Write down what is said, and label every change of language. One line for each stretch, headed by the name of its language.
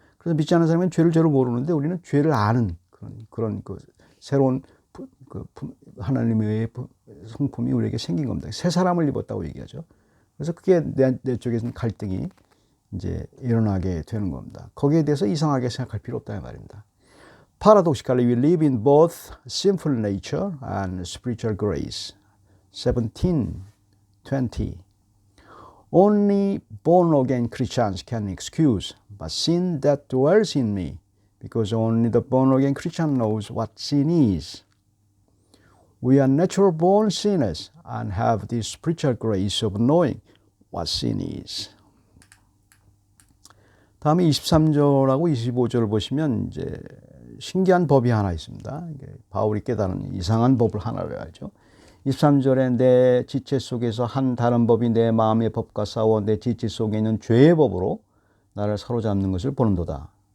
Korean: 그래서 믿지 않는 사람은 죄를 죄로 모르는데 우리는 죄를 아는 그런 새로운 하나님의 성품이 우리에게 생긴 겁니다. 새 사람을 입었다고 얘기하죠. 그래서 그게 내 쪽에서는 갈등이 이제 일어나게 되는 겁니다. 거기에 대해서 이상하게 생각할 필요 없다는 말입니다.
English: Paradoxically, we live in both sinful nature and spiritual grace. 17:20. Only born-again Christians can excuse but sin that dwells in me, because only the born-again Christian knows what sin is. We are natural-born sinners and have the spiritual grace of knowing what sin is.
Korean: 다음에 23절하고 25절을 보시면 이제 신기한 법이 하나 있습니다. 바울이 깨달은 이상한 법을 하나를 알죠. 23절에 내 지체 속에서 한 다른 법이 내 마음의 법과 싸워 내 지체 속에 있는 죄의 법으로 나를 사로잡는 것을 보는도다.